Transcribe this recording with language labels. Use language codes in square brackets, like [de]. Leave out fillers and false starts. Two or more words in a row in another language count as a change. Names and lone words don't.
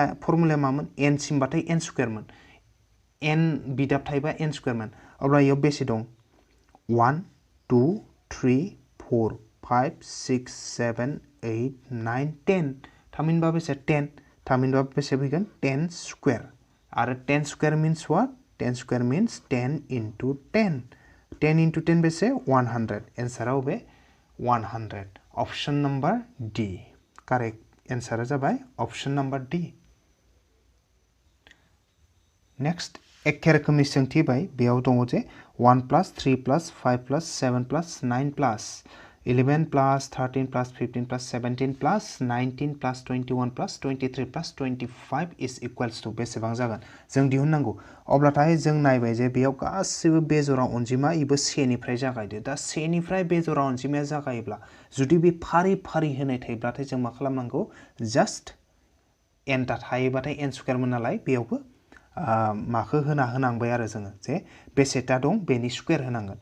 [brx] फर्मुलाया मामोन एन सिमबाथाय [en] n square [brx] एन बिदाब थायोबा [en] n square [brx] अब्ला बेयाव बेसे दं 1 2 3 4 5 6 7 8 9 10 थामहिनबा बेसे 10 थामहिनबा बेसे फैगोन [en] 10 square [brx] आरो [en] 10 square means what 10 square means 10 into 10 10 into 10 [brx] बेसे 100 एन्साराव बे 100 [en] option number D correct [brx] एन्सारा जाबाय [en] option number D [brx] नेक्स्ट एखे रोखोमनि सोंथि बाय बेयाव दङ जे [en] 1 plus 3 plus 5 plus 7 plus 9 plus 11 plus 13 plus 15 plus 17 plus 19 plus 21 plus 23 plus 25 is equals to [brx] बेसेबां जागोन जों दिहुननांगौ अब्लाथाय जों नायबाय जे बेयाव गासिबो बेजरा अनजिमा इबो 1 निफ्राय जागायदो दा 1 निफ्राय बेजरा अनजिमाया जागायोब्ला जुदि बे फारि फारि होनाय थायोब्लाथाय जों मा खालामनांगौ जास्ट n ता थायोबाथाय [en] n square [brx] मोन नालाय बेयावबो माखौ होनांबाय आरो जोङो जे बेसेटा दं बेनि स्क्वायर होनांगोन